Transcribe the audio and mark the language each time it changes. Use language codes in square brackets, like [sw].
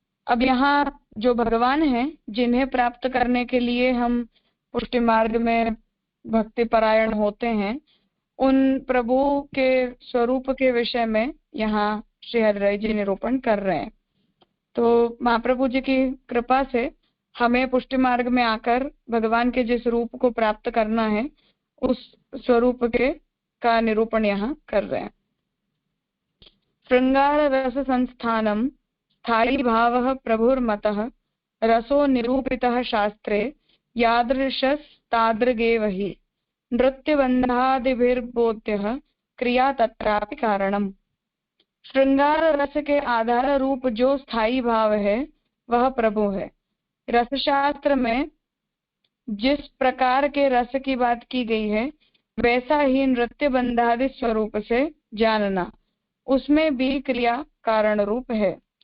[hi] अब यहाँ जो भगवान हैं जिन्हें प्राप्त करने के लिए हम पुष्टि मार्ग में भक्ति परायण होते हैं, उन प्रभु के स्वरूप के विषय में यहाँ श्री हरिराय जी निरूपण कर रहे हैं। तो महाप्रभु जी की कृपा से हमें पुष्टि मार्ग में आकर भगवान के जिस रूप को प्राप्त करना है उस स्वरूप के का निरूपण यहाँ कर रहे हैं। [sa] श्रृंगार रस संस्थानम स्थायी भावः प्रभुर्मतः रसो निरूपितः शास्त्रे यादृशस्तादृगेव हि नृत्यबन्धादिभिर्बोध्यः क्रिया तत्रापि कारणम्। [hi] श्रृंगार रस के आधार रूप जो स्थायी भाव है वह प्रभु है। रसशास्त्र में जिस प्रकार के रस की बात की गई है वैसा ही नृत्य बंधादि स्वरूप से जानना, उसमें भी क्रिया कारण रूप है।